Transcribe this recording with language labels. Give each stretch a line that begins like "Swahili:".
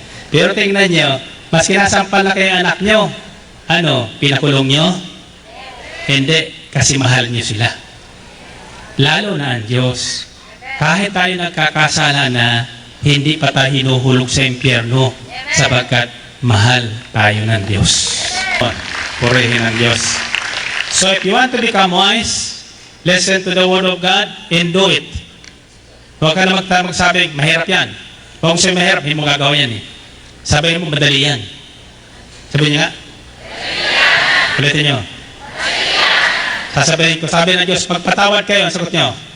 Filipino: Pero tingnan nyo, mas kinasampal na kayo anak nyo, ano, pinakulong nyo? Hindi, kasi mahal niyo sila. Lalo na ang Diyos. Kahit tayo nagkakasala na, hindi pa tayo hinuhulog sa impyerno sapagkat mahal tayo ng Diyos. Purihin ang Diyos.
English: So if you want to become wise, listen to the Word of God and do it.
Filipino: Huwag ka na magsabi, mahirap yan. Kung siya mahirap, hindi mo gagawin yan eh. Sabihin mo, madali yan. Sabihin niya nga. Ulitin niyo. Sasabihin ko, sabi ng Diyos, magpatawad kayo, ang sagot nyo.